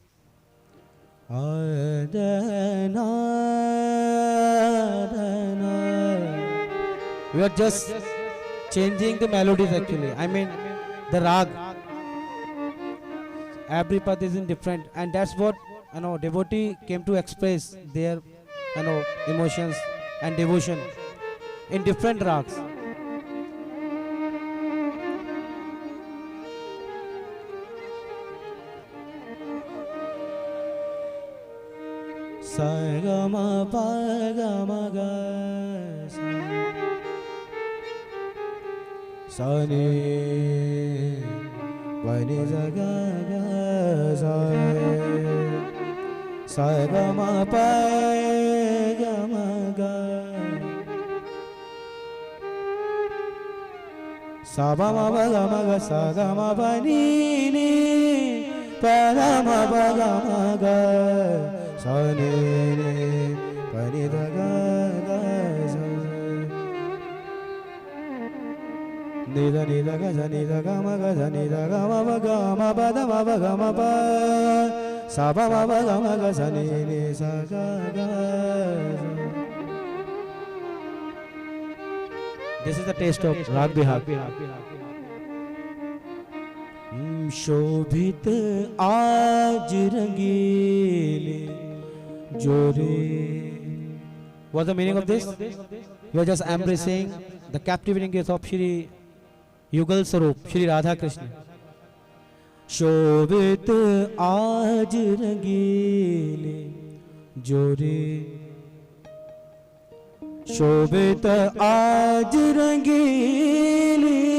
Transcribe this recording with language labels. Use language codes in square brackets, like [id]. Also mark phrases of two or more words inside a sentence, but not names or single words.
[en] We are just changing the melodies actually. I mean the rag. Every path is in different, and that's what devotee came to express their emotions and devotion in different rags. Sa ga ma pa ga ma ga sa ni pa ni za ga ga sa ga ma pa ga ma ga sa ba ma ba ga ma ga sa ga ma pa ni pa ga ma pa ga ma ga sa ni pa ni da ga ga sa ni da ga sa ni da ga ma ba ga ma ba da ma ba ga ma ba sa ba ma ba ga ma ga sa ni sa ga ga. This is the taste of Rag Bihag. [hi] शोभित आज रंगीले जोरे. [en] What's the meaning of this? You are just embracing the captivating gaze of Shri Yugal Sarup, Shri Radha Krishna. [hi] शोभित आज रंगीले जोरे शोभित आज रंगीले